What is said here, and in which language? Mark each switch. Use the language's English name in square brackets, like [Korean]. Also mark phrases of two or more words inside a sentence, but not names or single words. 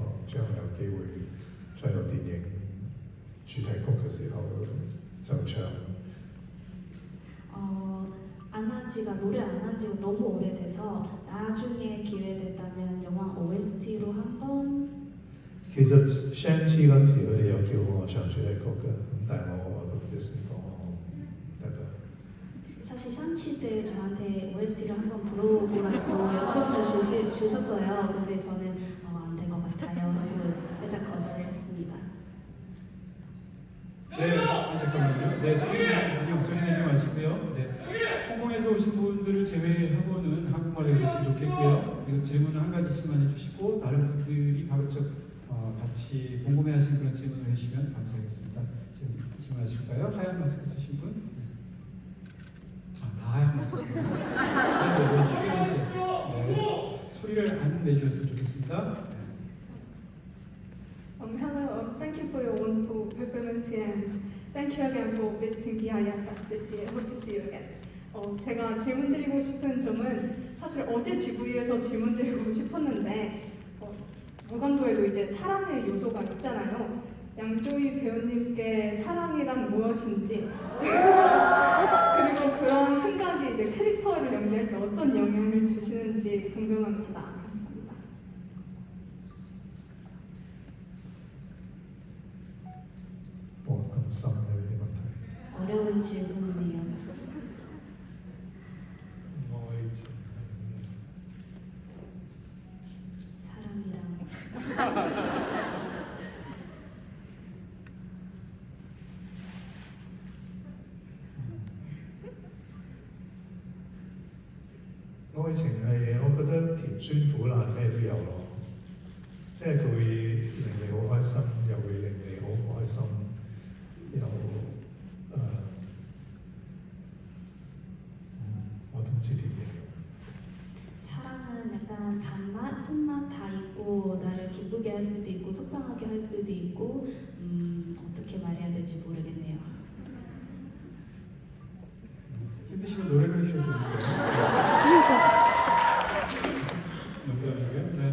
[Cantonese] 將有機會再有電影主題曲嘅時候就唱。 [Korean] 안 한 지가 노래 안 한 지가 너무 오래돼서 나중에 기회 된다면 영화 OST로 한번 [Cantonese] 其實 Shang-Chi 嗰陣時，佢哋有叫我唱主題曲嘅，咁但係我同 Disney 講我唔得㗎。 [Korean] 사실 샹치 때 저한테 OST를 한번 불러보라고 요청을 주셨어요. 근데 저는 안 될 것 같아요 하고 살짝 거절을 했습니다. 네, 잠깐만요. 네, 소리 내지 마시고요. 네, 홍콩에서 오신 분들을 제외하고는 한국말을 해주시면 좋겠고요. 이거 질문은 한 가지씩만 해주시고 다른 분들이 가급적 같이 궁금해하시는 그런 질문을 해주시면 감사하겠습니다. 지금 질문하실까요? 하얀 마스크 쓰신 분? 네. 다 하얀 마스크군요. 네, 세 번째. 네, 소리를 안 내주셨으면 좋겠습니다. 네. [English] Hello, thank you for your wonderful performance here and thank you again for visiting BIFF this year. Hope to see you again. [Korean] 제가 질문드리고 싶은 점은 사실 어제 GV에서 질문드리고 싶었는데 무간도에도 이제 사랑의 요소가 있잖아요. 양조희 배우님께 사랑이란 무엇인지 그리고 그런 생각이 이제 캐릭터를 연기할 때 어떤 영향을 주시는지 궁금합니다. 감사합니다. 와, 감사합니다. [Cantonese] 이 問題。 [Korean] 어려운 질문이네요. [Cantonese] 愛情 [Korean] 사랑이랑 [Cantonese] 愛情係我覺得甜酸苦辣咩都有咯，即係佢會令你好開心，又會令你好唔開心，又我都唔知點形容。 [Korean] 사랑은 약간 단맛, 쓴맛 다 있고 나를 기쁘게 할 수도 있고 속상하게 할 수도 있고 어떻게 말해야 될지 모르겠네요. 힘드시면 노래를 해주셔도 좋은데요. 농담이고요. 네.